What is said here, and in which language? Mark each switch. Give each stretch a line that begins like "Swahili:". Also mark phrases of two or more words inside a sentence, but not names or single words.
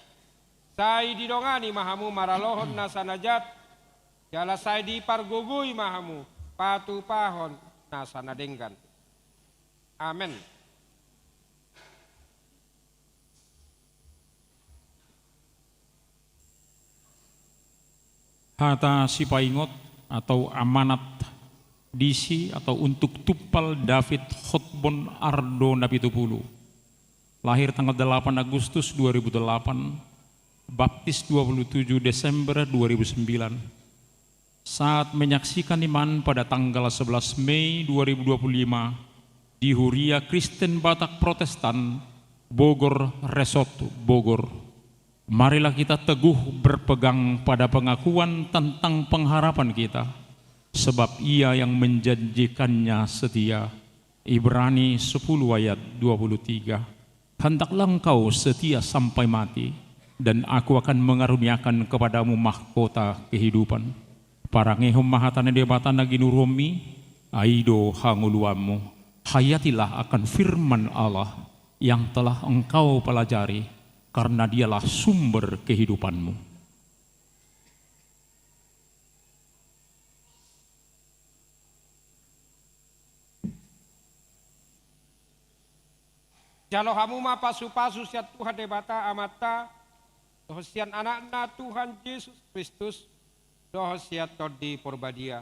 Batak Toba: Sai didongani mahamu maralohon nasanajat, jala sai di pargugui mahamu, patu pahon nasanadenggan.
Indonesian: Amin.
Batak Toba: Hata si paingot
Indonesian: atau amanat
Batak Toba: disi
Indonesian: atau untuk
Batak Toba: tupal David Hotbon Ardo Napitupulu.
Indonesian: Lahir tanggal 8 Agustus 2008, baptis 27 Desember 2009. Saat menyaksikan iman pada tanggal 11 Mei 2025 di Huria Kristen Batak Protestan, Bogor Resort, Bogor. Marilah kita teguh berpegang pada pengakuan tentang pengharapan kita, sebab Ia yang menjanjikannya setia. Ibrani 10 ayat 23. Hendaklah engkau setia sampai mati, dan aku akan mengaruniakan kepadamu mahkota kehidupan.
Batak Toba: Parangehom mahatane debatana ginuromi, aido hanguluamu.
Indonesian: Hayatilah akan firman Allah yang telah engkau pelajari, karena dialah sumber kehidupanmu.
Batak Toba: Jalo hamuma pasu-pasu siat Tuhan debata amata, dohosian anakna Tuhan Yesus Kristus, dohosiat todi porbadia.